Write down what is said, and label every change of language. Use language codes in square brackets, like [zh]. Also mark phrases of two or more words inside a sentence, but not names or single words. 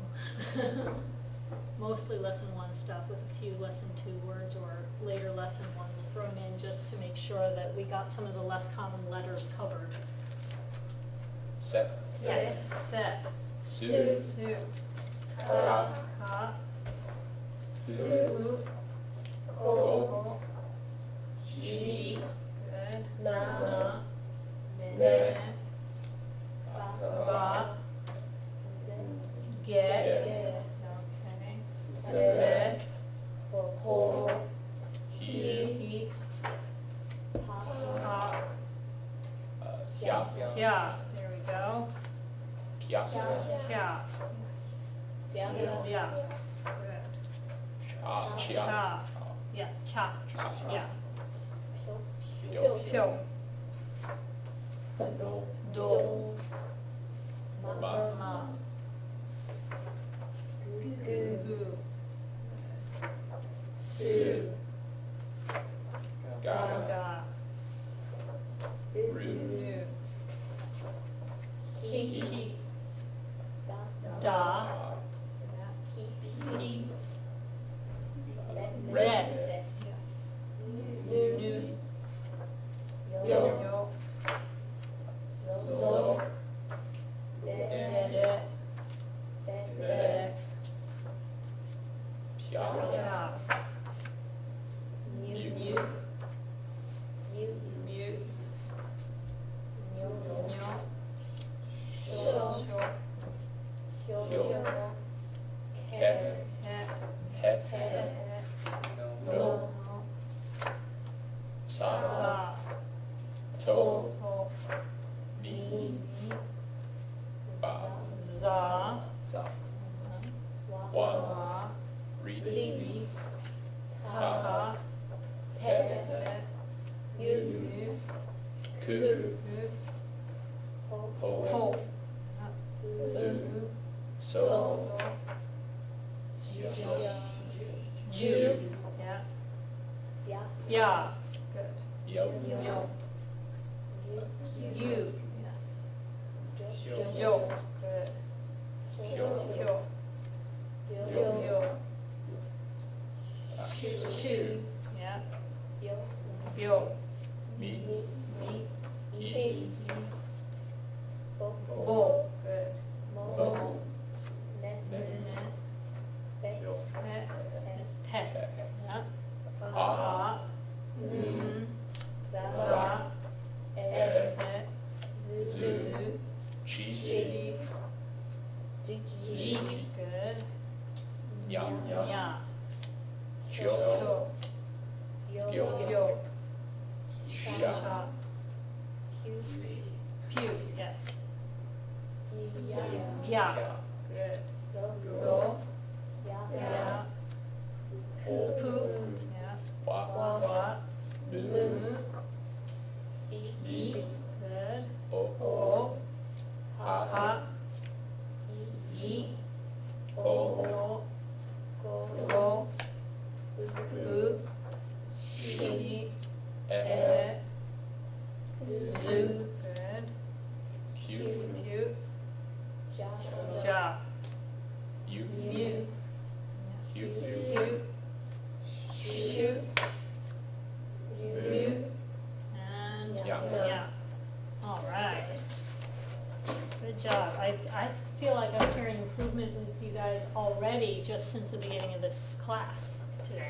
[en] Mostly lesson 1 stuff with a few lesson 2 words or later lesson 1s thrown in just to make sure that we got some of the less common letters covered. Set. Yes. Set. Sue. Sue. Ka. Ka. Who. Who. Ko. G. Good. Na. Na. Ne. Ne. Ba. Ba. Get. Get. Get. Okay. Set. Ho. He. He. Pa. Ha. Kya. Yeah, there we go. Kya. Yeah. Yeah. Yeah. Good. Cha. Chia. Cha. Yeah, cha. Cha. Yeah. Yo. Pyo. Do. Do. Ma. Ma. Gu. Gu. Su. Ga. Ga. Ru. Ru. Ki. Ki. Da. Da. Ki. Pi. Red. Red. Yes. Nu. Nu. Yo. Yo. Zo. De. De. De. Pya. Yeah. Mu. Mu. Mu. Mu. Nyo. Nyo. Sho. Sho. Hyo. Ke. Ke. He. Het. He. No. No. Sa. Sa. To. To. Mi. Mi. Ba. Za. Sa. Wa. Wa. Wa. Ri. Ri. Ta. Ta. Te. Te. Yu. Yu. Ku. Ku. Ho. Ho. Ho. Lu. So. So. Ju. Yeah. Ya. Yeah. Good. Yo. Yo. You. Yes. Jo. Jo. Good. Hyo. Hyo. Yo. Yo. Ah. Shu. Yeah. Yo. Yo. Mi. Mi. I. Bo. Bo. Good. Mo. Bo. Ne. Ne. Pe. Yo. Pet. It's pet. Pe. Yeah. Ah. Mm. Ra. Ra. E. Et. Zu. Zu. Chi. Chi. Ji. Ji. Good. Yang. Yeah. Hyo. Sho. Yo. Yo. Yo. Sha. Sha. Q. Pew. Yes. Ya. Yeah. Kya. Good. Go. Go. Ya. Yeah. Ho. Poo. Yeah. Wa. Wa. Lu. Moo. I. E. Good. O. O. Ha. Ha. I. E. O. O. Go. Go. Bu. Boo. She. E. E. Zu. Zoo. Good. Q. Cute. Ja. Ja. U. You. Q. Cute. Shoot. You. And Yeah. yeah. All right. Good job. I feel like I'm hearing improvement with you guys already just since the beginning of this class today.